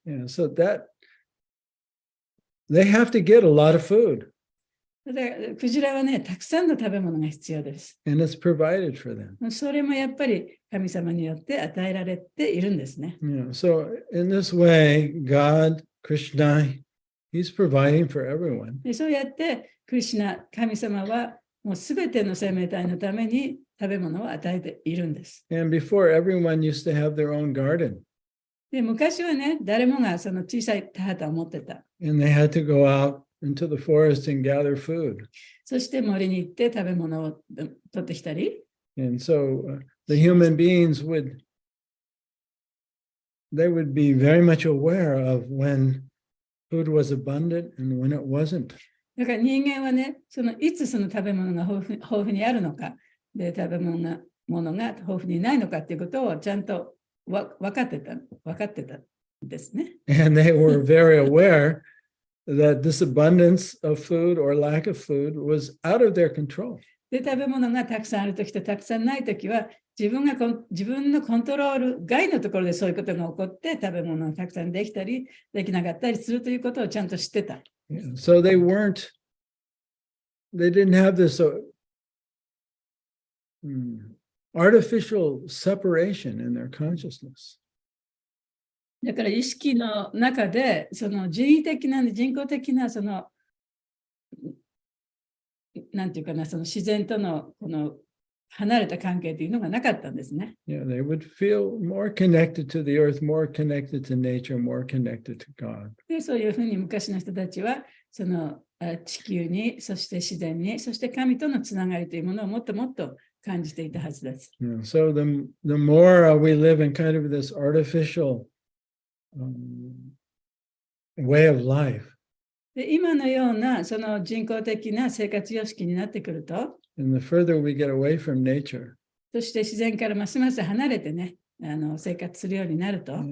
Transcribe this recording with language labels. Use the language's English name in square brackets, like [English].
[English] Yeah, so they have to get a lot of food. [Japanese] で、クジラはね、たくさんの食べ物が必要です。 [English] And it's provided for them. [Japanese] それもやっぱり神様によって与えられているんですね。 [English] Yeah, so in this way, God, Krishna, He's providing for everyone. [Japanese] で、そうやってクリシュナ、神様はもうすべての生命体のために食べ物を与えているんです。 [English] And before, everyone used to have their own garden. [Japanese] で、昔はね、誰もがその小さい田畑を持ってた。 [English] And they had to go out into the forest and gather food. [Japanese] そして森に行って食べ物を取ってきたり。 [English] And so the human beings would they would be very much aware of when food was abundant and when it wasn't. [Japanese] だから人間はね、いつその食べ物が豊富にあるのか、で食べ物が豊富にないのかっていうことをちゃんと分かってたんですね。 [English] And they were very aware that this abundance of food or lack of food was out of their control. [Japanese] で食べ物がたくさんあるときとたくさんないときは自分のコントロール外のところでそういうことが起こって食べ物がたくさんできたりできなかったりするということをちゃんと知ってた。 [English] So they didn't have this artificial separation in their consciousness. [Japanese] だから意識の中でその人工的ななんていうかな、その自然とのこの離れた関係というのがなかったんですね。 [English] Yeah, they would feel more connected to the earth, more connected to nature, more connected to God. [Japanese] でそういうふうに昔の人たちはその地球に、そして自然に、そして神とのつながりというものをもっともっと感じていたはずです。 [English] Yeah, so the more we live in kind of this artificial way of life, [Japanese] で今のようなその人工的な生活様式になってくると、 [English] and the further we get away from nature, [Japanese] そして自然からますます離れてね、生活するようになると、